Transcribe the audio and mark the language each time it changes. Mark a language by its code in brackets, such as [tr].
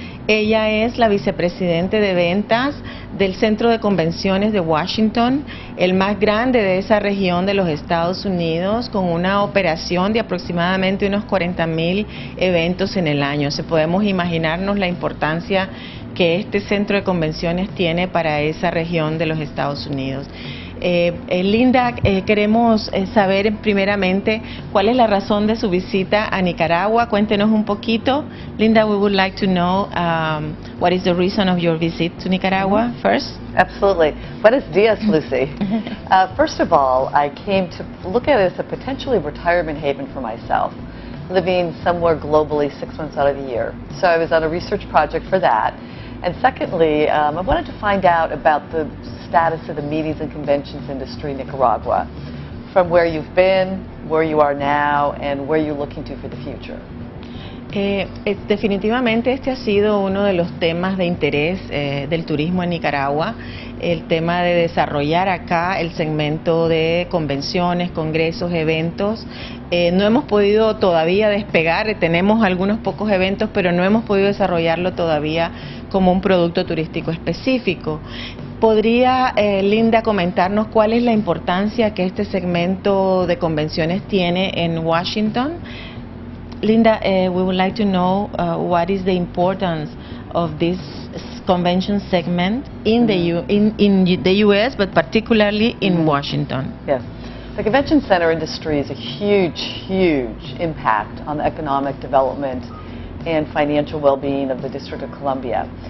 [es] Ella es la vicepresidente de ventas del Centro de Convenciones de Washington, el más grande de esa región de los Estados Unidos, con una operación de aproximadamente unos 40,000 eventos en el año. Se podemos imaginarnos la importancia que este centro de convenciones tiene para esa región de los Estados Unidos. Linda, queremos saber primeramente cuál es la razón de su visita a Nicaragua. Cuéntenos un poquito. [en] Linda, we would like to know what is the reason of your visit to Nicaragua first. Absolutely. [es] Buenos días, [en] Lucy. First of all, I came to look at it as a potentially retirement haven for myself, living somewhere globally 6 months out of the year. So I was on a research project for that. And secondly, I wanted to find out about the status of the meetings and conventions industry in Nicaragua, from where you've been, where you are now, and where you're looking to for the future. [es] Definitivamente este ha sido uno de los temas de interés del turismo en Nicaragua, el tema de desarrollar acá el segmento de convenciones, congresos, eventos. No hemos podido todavía despegar, tenemos algunos pocos eventos, pero no hemos podido desarrollarlo todavía como un producto turístico específico. ¿Podría, Linda, comentarnos cuál es la importancia que este segmento de convenciones tiene en Washington? [en] Linda, we would like to know what is the importance of this convention segment in the U.S., but particularly in Washington. Yes. The convention center industry is a huge, huge impact on the economic development and financial well-being of the District of Columbia.